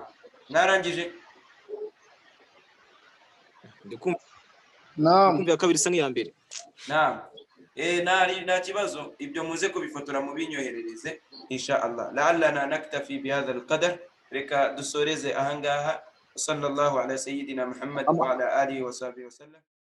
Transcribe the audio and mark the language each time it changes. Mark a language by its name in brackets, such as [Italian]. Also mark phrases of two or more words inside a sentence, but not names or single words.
[Kinyarwanda] Narangije? Ndikumva نعم ya kabiri isa nk'iya mbere. Naam. Nta kibazo, ibyo muze kubifotora mu binyoherereze [Arabic] إن شاء الله. لعلنا نكتفي بهذا القدر. [Kinyarwanda] Reka dusoreze ahangaha. [Arabic] صلى الله على سيدنا محمد وعلى آله وصحبه وسلم.